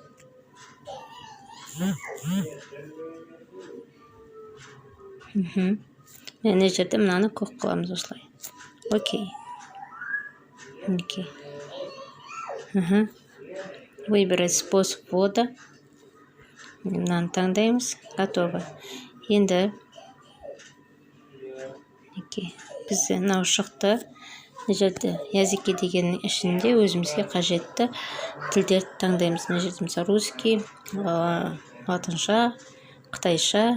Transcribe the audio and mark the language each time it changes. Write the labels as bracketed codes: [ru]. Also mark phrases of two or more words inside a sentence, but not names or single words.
[kk] Мына жерде мынаны көк қыламыз осылай. Окей. Мінекей. [ru] Выбирать способ ввода. [kk] Мынаны таңдаймыз. Готово. Енді бізде мынау шықты. Мына жерде языки дегеннің ішінде өзімізге қажетті тілдерді таңдаймыз. Мына жерде мысалы русский, латынша, қытайша.